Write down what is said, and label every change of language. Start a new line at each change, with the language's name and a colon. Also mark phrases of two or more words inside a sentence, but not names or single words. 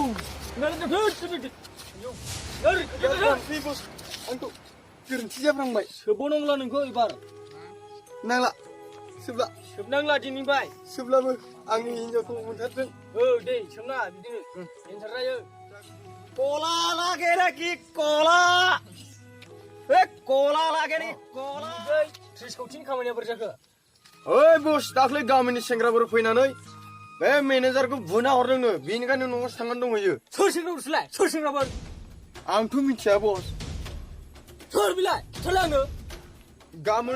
Bodo: बस आंखौ गोरोन्थि जाफ्रांबाय सोबावनांला नोंखौ एबार नांला सोबनांला दिनैनिफ्राय सोब्लाबो आंनि हिनजावखौ मोनथारदों दे सोमना बिदिनो एन्सार जायो कला लागे रे कि कला कला लागे रे कला त्रिस कौटिनि खामानिया बोरै जाखो ओइ बस दाख्लै गामिनि सेंग्राफोर फैनानै बे मेनेजारखौ बुना हरदोंनो बेनिखायनो न'आवसो थांनानै दंहैयो सोर सेंग्राफोरसोलाय सोर सेंग्राफोर आंथ' मिथिया बस सोर बिलाय सोरलाय आंनो गाबोन